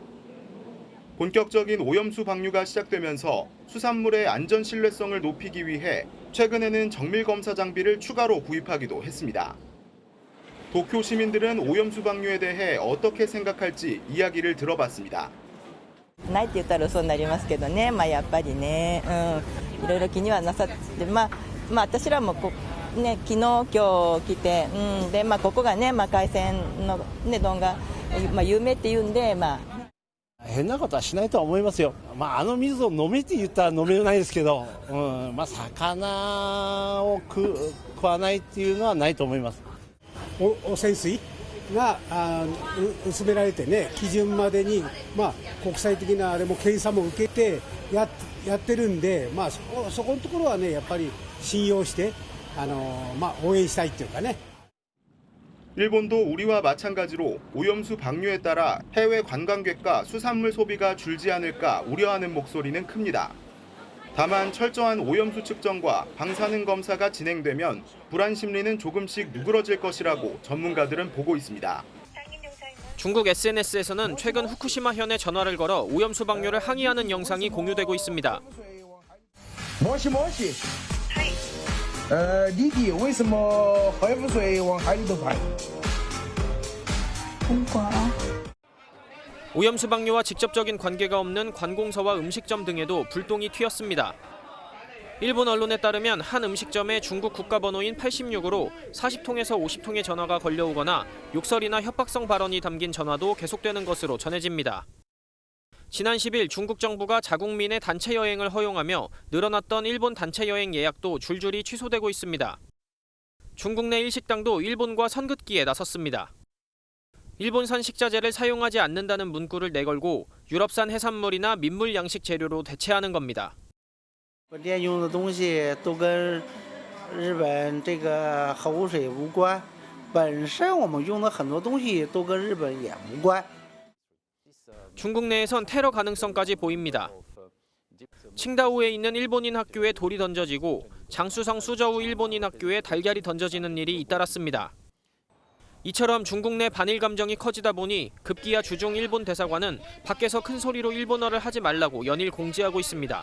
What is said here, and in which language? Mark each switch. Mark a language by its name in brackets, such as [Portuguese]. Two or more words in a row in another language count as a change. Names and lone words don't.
[Korean] 본격적인 오염수 방류가 시작되면서 수산물의 안전 신뢰성을 높이기 위해 최근에는 정밀 검사 장비를 추가로 구입하기도 했습니다. 도쿄 시민들은 오염수 방류에 대해 어떻게 생각할지 이야기를 들어봤습니다. [Japanese] ないって言ったら嘘になりますけどね、やっぱりね、いろいろ気にはなさって、私らもね、昨日今日来て、でここがね、海鮮のね丼が有名っていうんで変なことはしないとは思いますよ。あの水を飲めって言ったら飲めないですけど、魚を食わないっていうのはないと思います。汚染水が薄められてね、基準までに国際的なあれも検査も受けてやってるんで、そこのところはねやっぱり信用して応援したいっていうかね。 [Korean] 일본도 우리와 마찬가지로 오염수 방류에 따라 해외 관광객과 수산물 소비가 줄지 않을까 우려하는 목소리는 큽니다. 다만 철저한 오염수 측정과 방사능 검사가 진행되면 불안 심리는 조금씩 누그러질 것이라고 전문가들은 보고 있습니다. 중국 SNS에서는 최근 후쿠시마현에 전화를 걸어 오염수 방류를 항의하는 영상이 공유되고 있습니다. [Chinese] 离地为什么核污水往海里头排？ [Korean] 오염수 방류와 직접적인 관계가 없는 관공서와 음식점 등에도 불똥이 튀었습니다. 일본 언론에 따르면 한 음식점에 중국 국가번호인 86으로 40통에서 50통의 전화가 걸려오거나 욕설이나 협박성 발언이 담긴 전화도 계속되는 것으로 전해집니다. 지난 10일 중국 정부가 자국민의 단체 여행을 허용하며 늘어났던 일본 단체 여행 예약도 줄줄이 취소되고 있습니다. 중국 내 일식당도 일본과 선긋기에 나섰습니다. 일본산 식자재를 사용하지 않는다는 문구를 내걸고 유럽산 해산물이나 민물 양식 재료로 대체하는 겁니다. [Chinese] 饭店用的东西都跟日本这个核污水无关，本身我们用的很多东西都跟日本也无关。 [Korean] 중국 내에선 테러 가능성까지 보입니다. 칭다오에 있는 일본인 학교에 돌이 던져지고 장쑤성 수저우 일본인 학교에 달걀이 던져지는 일이 잇따랐습니다. 이처럼 중국 내 반일 감정이 커지다 보니 급기야 주중 일본 대사관은 밖에서 큰 소리로 일본어를 하지 말라고 연일 공지하고 있습니다.